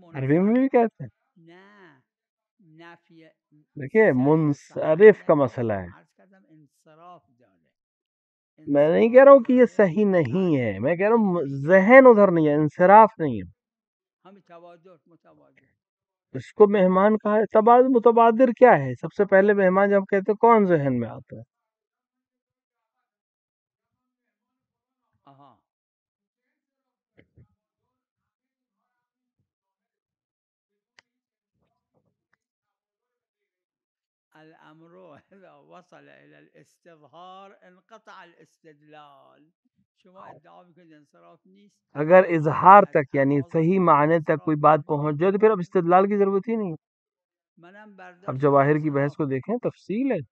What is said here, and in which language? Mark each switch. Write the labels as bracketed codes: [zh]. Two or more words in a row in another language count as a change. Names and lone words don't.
[ur] عربی میں بھی کہتے ہیں. [fa] نه نفی [ur] دیکھیے منصرف کا مسئلہ ہے، [fa] عرض کردم انصراف داره. [ur] میں نہیں کہہ رہا ہوں کہ یہ صحیح نہیں ہے، میں کہہ رہا ہوں ذہن ادھر نہیں ہے، انصراف نہیں ہے. [fa] ہم متبادر [ur] اس کو مہمان کہا ہے. تبادر متبادر کیا ہے؟ سب سے پہلے مہمان جب کہتے ہیں کون ذہن میں آتا ہے؟ [ar] الامر اذا وصل الى الاستظهار انقطع الاستدلال. [fa] شما ادعا میکنید انصراف نیست، [ur] اگر اظہار تک یعنی صحیح معنی تک کوئی بات پہنچ جائے تو پھر اب استدلال کی ضرورت ہی نہیں. اب جواہر کی بحث کو دیکھیں، تفصیل ہے.